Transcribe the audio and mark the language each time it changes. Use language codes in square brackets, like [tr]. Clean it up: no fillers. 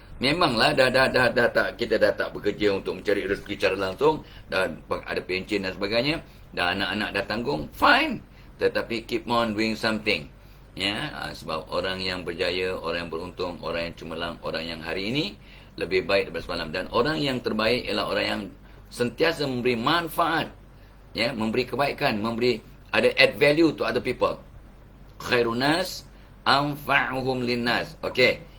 [ms] Memanglah dah tak, kita dah tak bekerja untuk mencari rezeki secara langsung, dan ada pencen dan sebagainya, dan anak-anak dah tanggung, fine. Tetapi [en] keep on doing something. [ms] Ya, sebab orang yang berjaya, orang yang beruntung, orang yang cemerlang, orang yang hari ini lebih baik daripada semalam. Dan orang yang terbaik ialah orang yang sentiasa memberi manfaat, ya, memberi kebaikan, ada [en] add value to other people. [ar] Khairun nas anfa'uhum linnas. Okey.